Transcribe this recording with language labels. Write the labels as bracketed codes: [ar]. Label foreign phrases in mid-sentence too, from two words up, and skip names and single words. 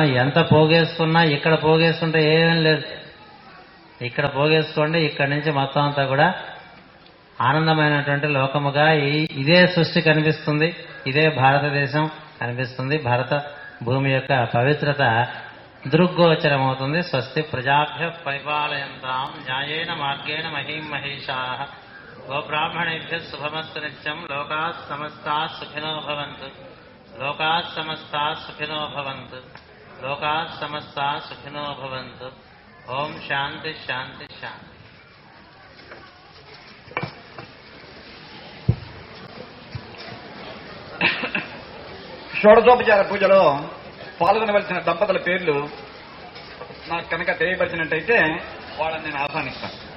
[te] ఎంత పోగేసుకున్నా ఇక్కడ పోగేసుకుంటే ఏమీ లేదు. ఇక్కడ పోగేసుకోండి. ఇక్కడి నుంచి మొత్తం అంతా కూడా ఆనందమైనటువంటి లోకముగా ఇదే సృష్టి కనిపిస్తుంది. ఇదే భారతదేశం కనిపిస్తుంది. భారత భూమి యొక్క పవిత్రత దృగ్గోచరమవుతుంది. [sa] స్వస్తి ప్రజాభ్య పరిపాలయంతాం న్యాయేన మార్గేణ మహీం మహేషాః గోబ్రాహ్మణేభ్యః శుభమస్తు నిత్యం. లోకాః సమస్తాః సుఖినో భవంతు. లోకాః సమస్తాః సుఖినో భవంతు. లోకాః సమస్తాః సుఖినో భవంతు. ఓం శాంతి శాంతి శాంతి. [te] షోడశోపచార పూజలో పాల్గొనవలసిన దంపతుల పేర్లు నాకు కనుక తెలియపరిచినట్టయితే వాళ్ళని నేను ఆహ్వానిస్తాను.